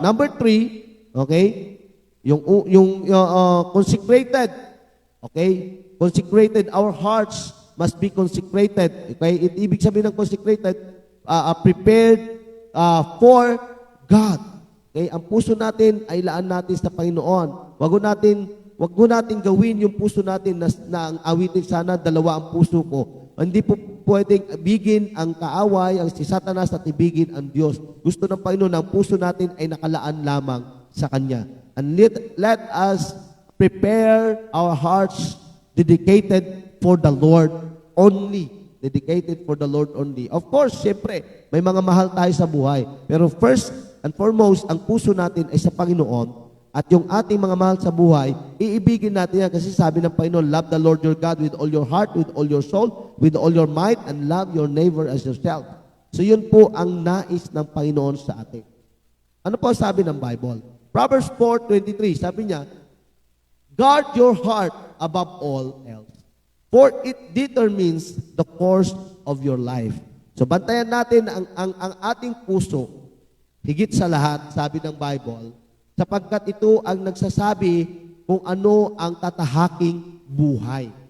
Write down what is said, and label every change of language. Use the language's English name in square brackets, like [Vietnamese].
[English] Number 3, okay, yung consecrated. Okay? Consecrated. Our hearts must be consecrated. Okay? [Filipino] Ibig sabihin ng [English] consecrated, prepared for God. Okay? [Filipino] Ang puso natin ay laan natin sa Panginoon. Wag mo natin gawin yung puso natin na ang awitin sana, dalawa ang puso ko. Hindi po pwedeng ibigin ang kaaway, ang si Satanas at ibigin ang Diyos. Gusto ng Panginoon, ang puso natin ay nakalaan lamang sa Kanya. [English] And let us prepare our hearts dedicated for the Lord only. Dedicated for the Lord only. Of course, [Filipino] siyempre, may mga mahal tayo sa buhay. Pero [English] first and foremost, [Filipino] ang puso natin ay sa Panginoon. At yung ating mga mahal sa buhay, iibigin natin yan kasi sabi ng Panginoon, [English] love the Lord your God with all your heart, with all your soul, with all your might, and love your neighbor as yourself. [Filipino] So yun po ang nais ng Panginoon sa atin. Ano po sabi ng Bible? [English] Proverbs 4:23, [Filipino] sabi niya, [English] guard your heart above all else, for it determines the course of your life. [Filipino] So bantayan natin ang ating puso, higit sa lahat, sabi ng Bible, sapagkat ito ang nagsasabi kung ano ang tatahaking buhay.